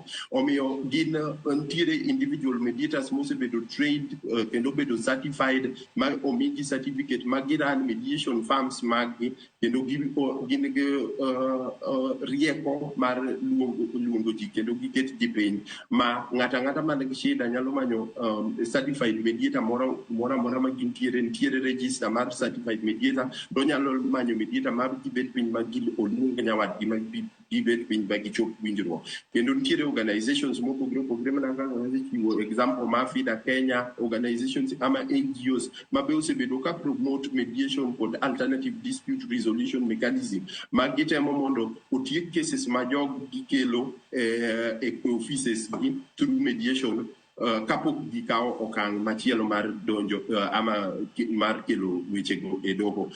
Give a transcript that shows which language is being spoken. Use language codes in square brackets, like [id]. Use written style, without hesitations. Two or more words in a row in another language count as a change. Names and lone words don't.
[luo] Omiyo gin nitiere [en] individual mediators [luo] mosebedo trained kendo bedo certified ma omigi certificate ma giran [en] mediation firms [luo] magi kendo gin gi rieko mar luongo ji kendo giket ji piny ma ng'ata man gi shida nyalo manyo [en] certified mediator [luo] moro ma nitiere register mar [en] certified mediator [luo] do nyalo manyo mediator mar gibet piny ma oluong nyawadgi ma gibet piny ma gichop winjruok. Kendo nitiere organizations mopogore opogore mana kaka chiwo example ma FIDA Kenya, organizations ama NGOs ma be osebedo ka [en] promote mediation [luo] kod [en] alternative dispute resolution mechanism [luo] ma gitemo mondo otiek cases ma jog gikelo e offices gi [en] through mediation [luo] kapok gikawo okang' machielo mar donjo ama mar kelo wechego e doho.